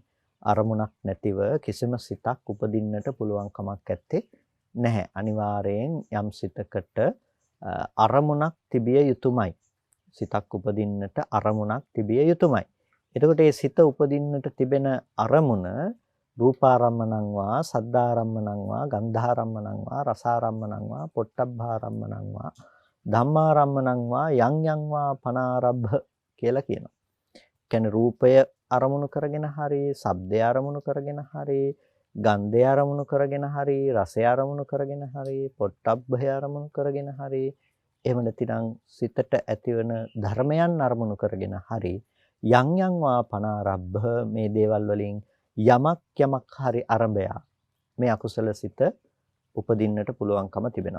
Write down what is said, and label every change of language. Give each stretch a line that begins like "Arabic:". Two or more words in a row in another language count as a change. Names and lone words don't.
Sinhala: අරමුණක් නැතිව කිසිම සිතක් උපදින්නට පුළුවන් කමක් නැත්තේ නැහැ. අනිවාර්යෙන් යම් සිතකට අරමුණක් තිබිය යුතුමයි. සිතක් උපදින්නට අරමුණක් තිබිය යුතුමයි. එතකොට මේ සිත උපදින්නට තිබෙන අරමුණ
Pali: රූපාරම්මණං වා සද්ධාරම්මණං වා ගන්ධාරම්මණං වා රසාරම්මණං වා පොට්ටබ්බාරම්මණං වා ධම්මාරම්මණං වා යං යං වා පනාරබ්බ
Sinhala: කියලා කියනවා. කියන්නේ රූපය අරමුණු කරගෙන හරි, ශබ්දය අරමුණු කරගෙන හරි, ගන්ධය අරමුණු කරගෙන හරි, රසය අරමුණු කරගෙන හරි, පොට්ටබ්බය අරමුණු කරගෙන හරි, එහෙම නැතිනම් සිතට ඇතිවන ධර්මයන් අරමුණු කරගෙන හරි යම් යම්
Pali: වා පනාරබ්බ
Sinhala: මේ දේවල් වලින් යමක් හරි අරඹය මේ අකුසල සිත උපදින්නට පුළුවන්කම තිබෙනවා.